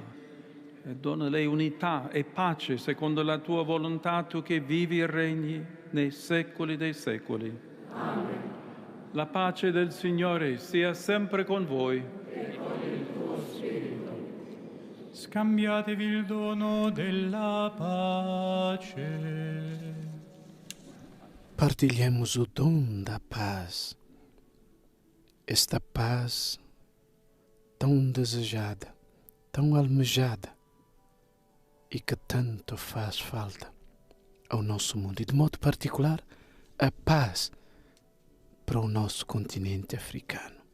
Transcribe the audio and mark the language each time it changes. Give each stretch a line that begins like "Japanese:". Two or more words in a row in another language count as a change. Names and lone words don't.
Italian: E donale unità e pace secondo la tua volontà, tu che vivi e regni nei secoli dei secoli. Amen. La pace del Signore sia sempre con voi. E con il tuo spirito. Scambiatevi il dono della pace.
Portuguese: Partilhemos o dom da paz. Esta paz tão desejada, tão almejada e que tanto faz falta ao nosso mundo, e de modo particular a paz para o nosso continente africano.